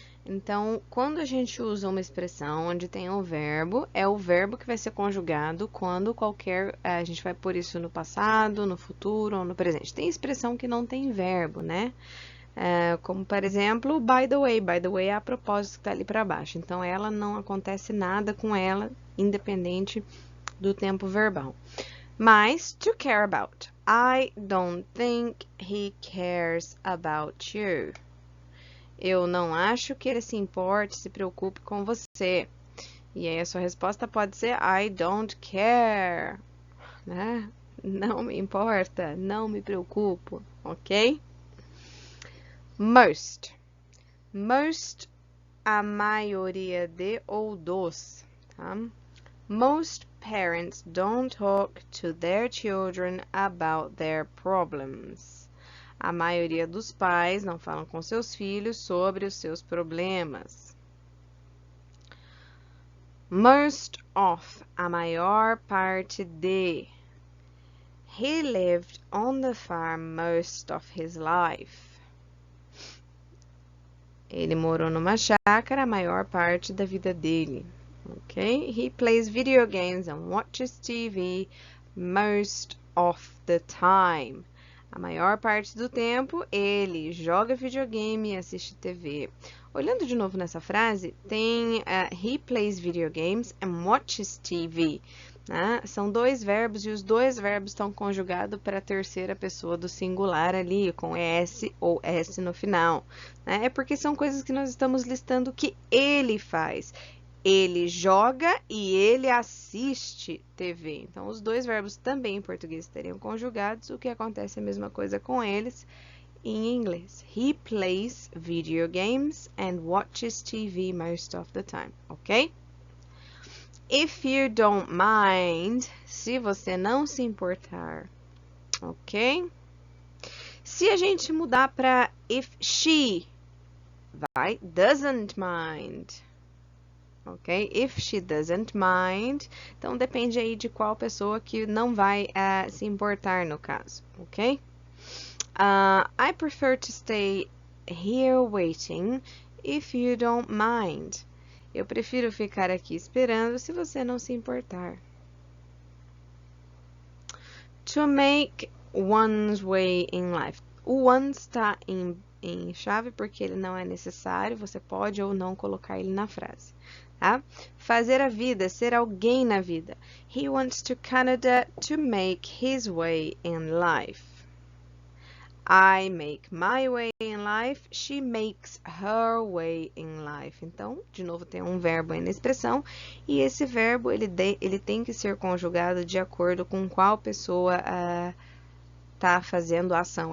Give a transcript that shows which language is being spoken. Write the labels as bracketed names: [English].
[Portuguese] Então, quando a gente usa uma expressão onde tem um verbo, é o verbo que vai ser conjugado quando a gente vai pôr isso no passado, no futuro ou no presente. Tem expressão que não tem verbo, né? Como, por exemplo, by the way é a propósito que está ali para baixo. Então, ela não acontece nada com ela, independente do tempo verbal. [English] Mas, to care about. I don't think he cares about you. [Portuguese] Eu não acho que ele se importe, se preocupe com você. E aí a sua resposta pode ser [English] I don't care, [Portuguese] né? Não me importa, não me preocupo, ok? Most. Most, a maioria de ou dos, tá? [English] Most parents don't talk to their children about their problems. [Portuguese] A maioria dos pais não falam com seus filhos sobre os seus problemas. Most of, a maior parte de. [English] He lived on the farm most of his life. [Portuguese] Ele morou numa chácara a maior parte da vida dele. [English] Okay? He plays video games and watches TV most of the time. [Portuguese] A maior parte do tempo, ele joga videogame e assiste TV. Olhando de novo nessa frase, tem [English] he plays video games and watches TV. [Portuguese] Né? São dois verbos e os dois verbos estão conjugados para a terceira pessoa do singular ali, com ES ou S no final. Né? É porque são coisas que nós estamos listando que ele faz. Ele joga e ele assiste TV. Então, os dois verbos também em português estariam conjugados. O que acontece é a mesma coisa com eles em inglês. [English] He plays video games and watches TV most of the time, ok? If you don't mind, [Portuguese] se você não se importar, ok? Se a gente mudar para if she, vai, doesn't mind. Ok? [English] If she doesn't mind. [Portuguese] Então, depende aí de qual pessoa que não vai se importar no caso, ok? [English] I prefer to stay here waiting if you don't mind. [Portuguese] Eu prefiro ficar aqui esperando se você não se importar. [English] To make one's way in life. [Portuguese] O one está em chave porque ele não é necessário. Você pode ou não colocar ele na frase. Tá? Fazer a vida, ser alguém na vida. [English] He wants to Canada to make his way in life. I make my way in life. She makes her way in life. [Portuguese] Então, de novo, tem um verbo aí na expressão. E esse verbo, ele tem que ser conjugado de acordo com qual pessoa tá fazendo a ação.